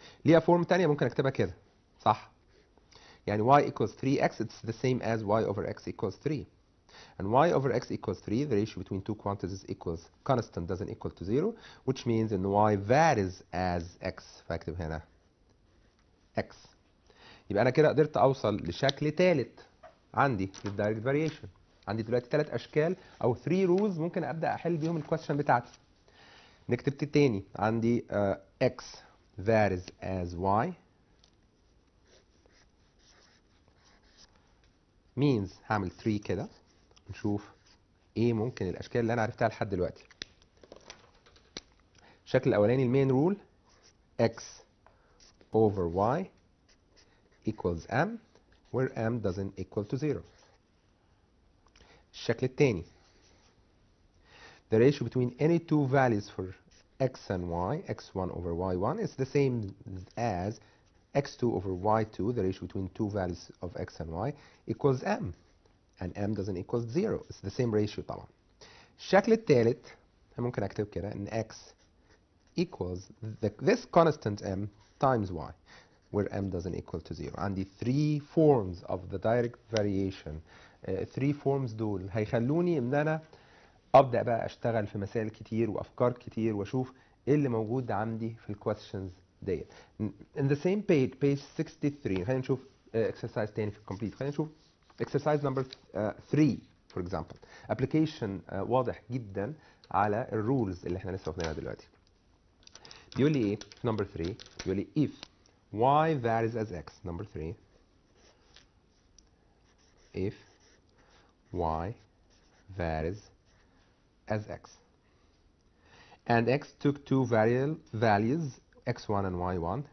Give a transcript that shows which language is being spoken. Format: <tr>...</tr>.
<ar>ليها فورم تانية ممكن اكتبها كده صح؟ يعني</ar> <en>y equals 3x it's the same as y over x equals 3. And y over x equals 3, the ratio between two quantities equals constant doesn't equal to 0, which means in y varies as x.</en> <ar>فاكتب هنا x. يبقى أنا كده قدرت أوصل لشكل ثالث عندي للدايركت فاريشن. عندي دلوقتي 3 أشكال أو 3 rules ممكن أبدأ أحل بيهم الكويستشن بتاعتي. نكتب تاني عندي</ar> <en>x varies as y means</en> <ar>هعمل 3 كده نشوف ايه ممكن الاشكال اللي انا عرفتها لحد دلوقتي. الشكل الاولاني المين رول</ar> <en>x over y equals m where m doesn't equal to 0.</en> <ar>الشكل الثاني</ar> <en>the ratio between any two values for x and y, x1 over y1 is the same as x2 over y2, the ratio between two values of x and y equals m, and m doesn't equal 0. It's the same ratio</en> <ar>طبعا. الشكل الثالث ممكن اكتب كده ان</ar> <en>x equals this constant m times y. where m doesn't equal to 0.</en> <ar>عندي</ar> <en>3 forms of the direct variation.</en> <ar>3 forms دول هيخلوني ان انا ابدا بقى اشتغل في مسائل كتير وافكار كتير واشوف ايه اللي موجود عندي في الكويستشنز ديت.</ar> <en>In the same page 63</en> <ar>خلينا نشوف exercise تاني في الكومبليت. خلينا نشوف</ar> <en>exercise number 3 for example.</en> <ar>application واضح جدا على الرولز اللي احنا لسه واخدينها دلوقتي. بيقول لي ايه في number 3؟ بيقول لي</ar> <en>if y varies as x. number 3 if y varies as x and x took two values x1 and y1.</en>